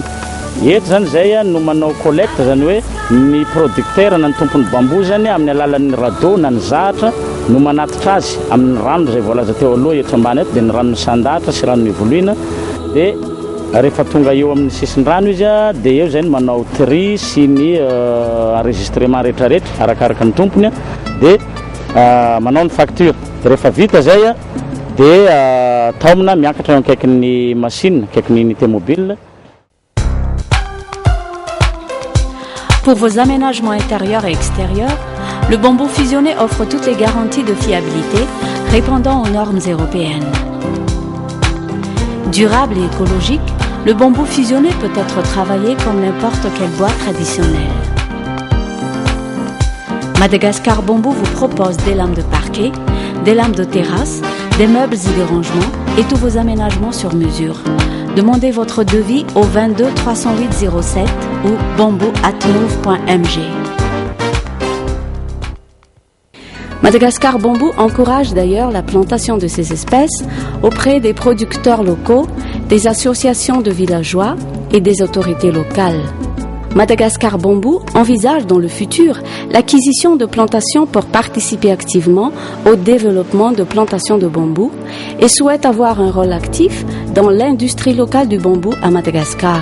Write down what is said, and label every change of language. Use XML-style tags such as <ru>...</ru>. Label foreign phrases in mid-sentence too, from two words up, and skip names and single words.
<mg>Eto zany zay no manao collecte zany hoe ny producteur na ny tompon'ny bambou zany amin'ny alalan'ny rado na ny zahatra no manatitra azy amin'ny rano zay voalaza teo aloha eto ambany eto dia ny ranony sandahatra sy ranony voloina dia rehefa tonga eo amin'ny sisin'ny rano izy dia eo zay no manao tri sy ny enregistrement rehetrarehetra arakaraka ny tompony dia manao ny facture. Dia rehefa vita zay dia taomina miakatra eo akaikin'ny machine akaikin'ny</mg> <fr>unité mobile. Pour vos aménagements intérieurs et extérieurs, le bambou fusionné offre toutes les garanties de fiabilité répondant aux normes européennes. Durable et écologique, le bambou fusionné peut être travaillé comme n'importe quel bois traditionnel. Madagascar Bamboo vous propose des lames de parquet, des lames de terrasse, des meubles et des rangements et tous vos aménagements sur mesure. Demandez votre devis au 22 308 07 ou bamboo@move.mg. Madagascar Bamboo encourage d'ailleurs la plantation de ces espèces auprès des producteurs locaux, des associations de villageois et des autorités locales. Madagascar Bambou envisage dans le futur l'acquisition de plantations pour participer activement au développement de plantations de bambou et souhaite avoir un rôle actif dans l'industrie locale du bambou à Madagascar.</fr>